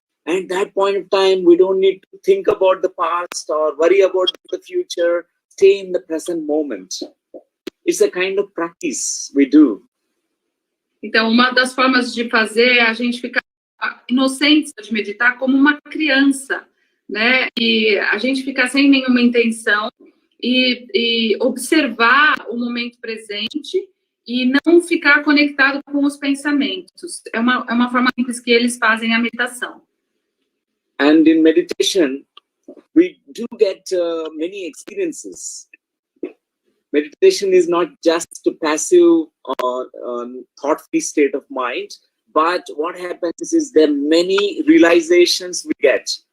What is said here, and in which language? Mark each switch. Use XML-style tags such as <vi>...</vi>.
<en>And at that point of time, we don't need to think about the past or worry about the future. Stay in the present moment. It's a kind of practice we do.</en> <pt>Então, uma das formas de fazer é a gente ficar inocente de meditar como uma criança, né? E a gente ficar sem nenhuma intenção e observar o momento presente e não ficar conectado com os pensamentos. É uma forma simples que eles fazem a meditação.</pt> <en>And in meditation, we do get many experiences. Meditation is not just a passive or thought-free state of mind, but what happens is there are many realizations we get.</en>